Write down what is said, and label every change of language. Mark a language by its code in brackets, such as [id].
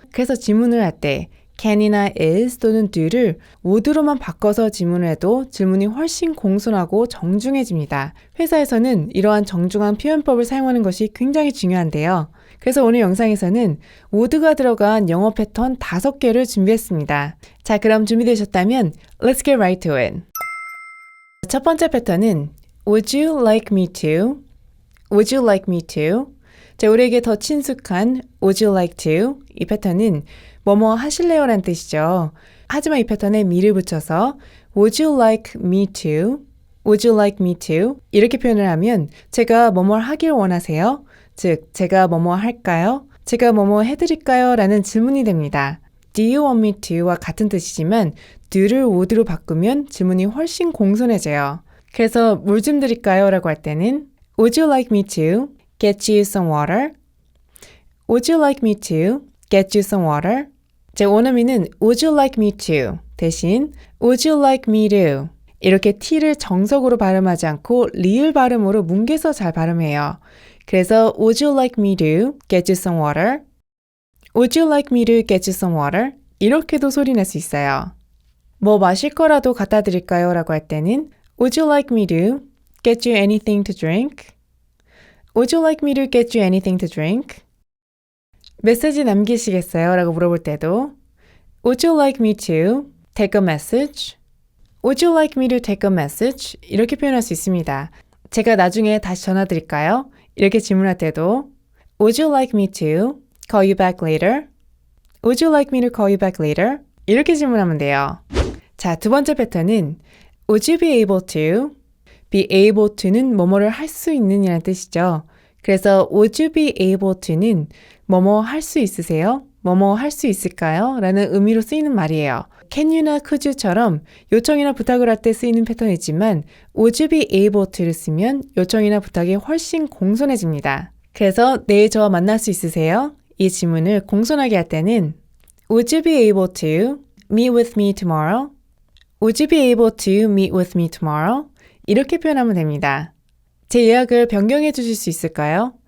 [ko] 그래서 지문을 할 때 can이나 is 또는 do를 would로만 바꿔서 지문을 해도 질문이 훨씬 공손하고 정중해집니다. 회사에서는 이러한 정중한 표현법을 사용하는 것이 굉장히 중요한데요. 그래서 오늘 영상에서는 would가 들어간 영어 패턴 5개를 준비했습니다. 자, 그럼 준비되셨다면 [en] Let's get right to it. [ko] 첫 번째 패턴은 [en] Would you like me to? Would you like me to? [ko] 자, 우리에게 더 친숙한 [en] Would you like to? [ko] 이 패턴은 뭐뭐 하실래요? 라는 뜻이죠. 하지만 이 패턴에 me를 붙여서 [en] Would you like me to? Would you like me to? [ko] 이렇게 표현을 하면 제가 뭐뭐 하길 원하세요? 즉, 제가 뭐뭐 할까요? 제가 뭐뭐 해드릴까요? 라는 질문이 됩니다. [en] Do you want me to? [ko] 와 같은 뜻이지만 do를 would로 바꾸면 질문이 훨씬 공손해져요. 그래서 물 좀 드릴까요? 라고 할 때는 [en] Would you like me to get you some water? Would you like me to get you some water? [ko] 제 원어민은 [en] Would you like me to [ko] 대신 [en] Would you like me to [ko] 이렇게 t를 정석으로 발음하지 않고 리을 발음으로 뭉개서 잘 발음해요. 그래서 [en] Would you like me to get you some water? Would you like me to get you some water? [ko] 이렇게도 소리 낼 수 있어요. 뭐 마실 거라도 갖다 드릴까요? 라고 할 때는 [en] Would you like me to get you anything to drink? Would you like me to get you anything to drink? [ko] 메시지 남기시겠어요? 라고 물어볼 때도 [en] Would you like me to take a message? Would you like me to take a message? [ko] 이렇게 표현할 수 있습니다. 제가 나중에 다시 전화 드릴까요? 이렇게 질문할 때도 [en] Would you like me to call you back later? Would you like me to call you back later? [ko] 이렇게 질문하면 돼요. 자, 두 번째 패턴은 [en] Would you be able to? be able to [ko] 는 뭐뭐를 할 수 있느냐는 뜻이죠. 그래서 [en] Would you be able to [ko] 는 뭐뭐 할 수 있으세요? 뭐뭐 할 수 있을까요? 라는 의미로 쓰이는 말이에요. [en] Can you [ko] 나 [en] could you [ko] 처럼 요청이나 부탁을 할 때 쓰이는 패턴이지만 [en] Would you be able to [ko] 를 쓰면 요청이나 부탁이 훨씬 공손해집니다. 그래서 내일 저와 만날 수 있으세요? 이 질문을 공손하게 할 때는 [en] Would you be able to meet with me tomorrow? Would you be able to meet with me tomorrow? [ko] 이렇게 표현하면 됩니다. 제 예약을 변경해 주실 수 있을까요?